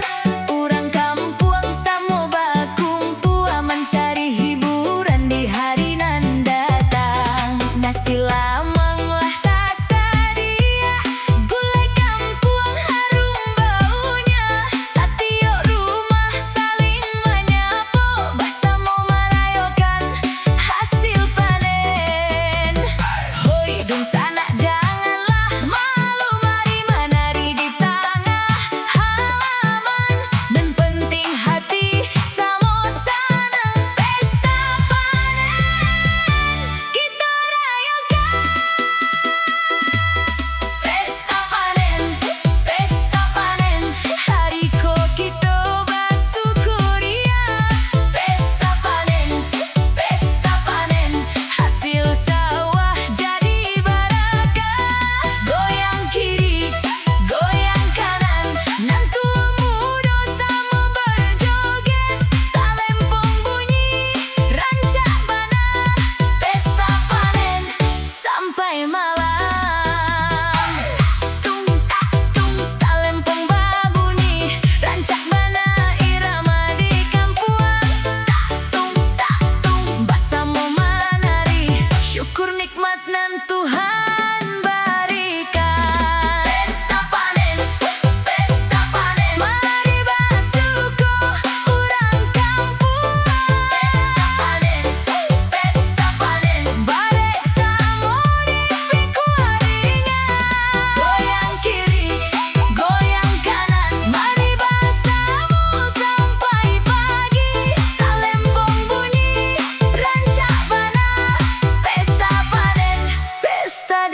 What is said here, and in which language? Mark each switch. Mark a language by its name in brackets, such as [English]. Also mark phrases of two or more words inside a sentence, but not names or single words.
[Indonesian] Orang kampung sama berkumpul, mencari hiburan di hari nan datang. Nasi lamang lah tersedia, gulai kampung harum baunya. Setiap rumah saling menyapa, bersama merayakan hasil panen. Hoi, dun sana janganlah malu, mari menari di tengah halaman. Dan penting hati sama senang, pesta panen kita rayakan. Pesta panen, hariko kita bersyukuria. Pesta panen, hasil sawah jadi barakah. Goyang kiri, goyang kanan, nantu muda sama berjoget. Tak lempong bunyi [Minangkabau] rancak bana, [Indonesian] pesta panen sampai malam. Tung tak tung, tak lempong berbunyi [Minangkabau] rancak bana, [Indonesian] irama di kampuang. Tak tung, bersama menari, syukur nikmat nan Tuhan berikan. Pesta panen, mari bersyukur orang kampung. Pesta panen, barek sama dipikul ringan. Goyang kiri, goyang kanan, mari bersama sampai pagi. Tak lempong bunyi [Minangkabau] rancak bana, [Indonesian] pesta panen,